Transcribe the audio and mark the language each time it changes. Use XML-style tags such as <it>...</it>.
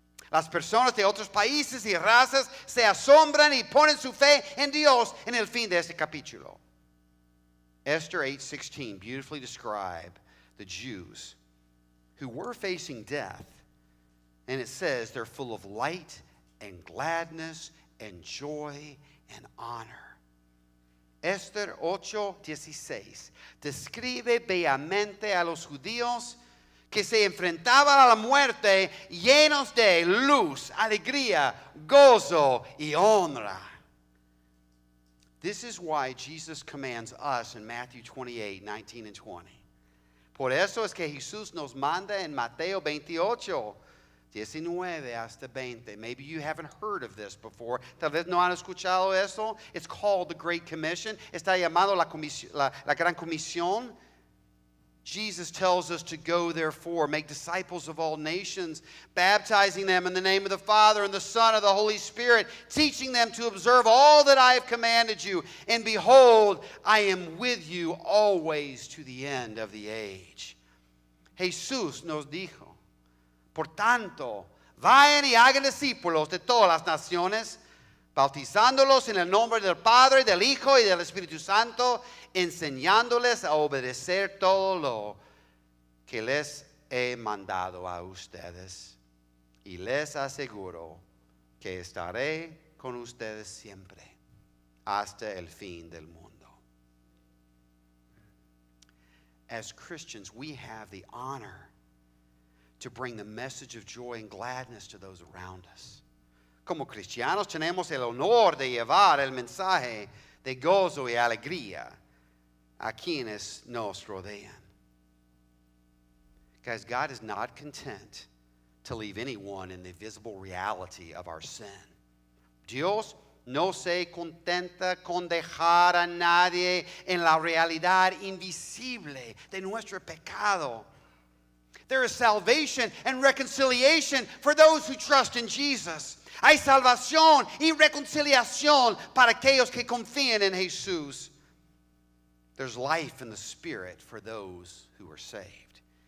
<es>Las personas de otros países y razas se asombran y ponen su fe en Dios en el fin de este capítulo.</es> <en>Esther 8:16 beautifully describes the Jews who were facing death, and it says they're full of light and gladness and joy and honor.</en> <es>Esther 8:16 describe bellamente a los judíos que se enfrentaban a la muerte llenos de luz, alegría, gozo y honra.</es> <en>This is why Jesus commands us in Matthew 28:19 and 20.</en> <es>Por eso es que Jesús nos manda en Mateo 28:19 hasta 20.</es> <en>Maybe you haven't heard of this before.</en> <es>Tal vez no han escuchado eso.</es> <en>It's called the Great Commission.</en> <es>Está llamado la Gran Comisión.</es> <en>Jesus tells us to go, therefore, make disciples of all nations, baptizing them in the name of the Father and the Son and the Holy Spirit, teaching them to observe all that I have commanded you. And behold, I am with you always to the end of the age.</en> <es>Jesús nos dijo, por tanto, vayan y hagan discípulos de todas las naciones, bautizándolos en el nombre del Padre, del Hijo y del Espíritu Santo, enseñándoles a obedecer todo lo que les he mandado a ustedes. Y les aseguro que estaré con ustedes siempre, hasta el fin del mundo.</es> <en>As Christians, we have the honor to bring the message of joy and gladness to those around us.</en> <es>Como cristianos tenemos el honor de llevar el mensaje de gozo y alegría a quienes nos rodean.</es> <en>Guys, God is not content to leave anyone in the visible reality of our sin.</en> <es>Dios no se contenta con dejar a nadie en la realidad invisible de nuestro pecado.</es> <en>There is salvation and reconciliation for those who trust in Jesus.</en> <es>Hay salvación y reconciliación para aquellos que confían en Jesús.</es> <en>There's life in the Spirit for those who are saved.</en>